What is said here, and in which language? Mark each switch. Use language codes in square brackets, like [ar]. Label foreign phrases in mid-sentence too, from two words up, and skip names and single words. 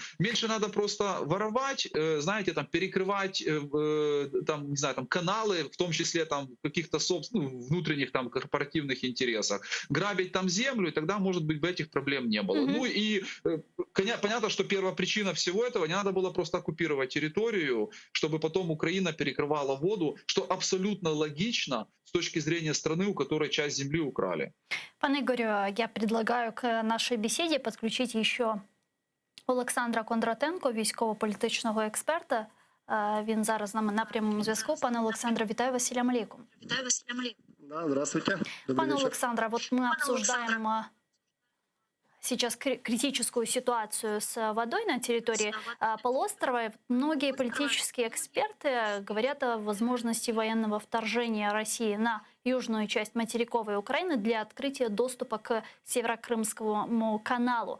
[ru] Меньше надо просто воровать, знаете, там, перекрывать там, не знаю, там, каналы, в том числе там каких-то внутренних там корпоративных интересах, грабить там землю, и тогда, может быть, бы этих проблем не было. Ну и понятно, что первопричина всего этого, не надо было просто оккупировать территорию, чтобы потом Украина перекрывала воду, что абсолютно логично с точки зрения страны, у которой часть земли украли. [uk] Пане Ігорю, [ru] я предлагаю к [uk] нашій бесіді підключити ще Олександра Кондратенко, військово-політичного експерта. Він зараз з нами на прямому зв'язку. Пане Олександре, вітаю вас, [ar] سلام عليكم. [uk] Вітаю вас, [ar] سلام عليكم. [ru] Да, здравствуйте. [uk] Пане Олександре, [ru] вот мы обсуждаем сейчас критическую ситуацию с водой на территории полуострова. Многие политические эксперты говорят о возможности военного вторжения России на южную часть материковой Украины для открытия доступа к Северокрымскому каналу.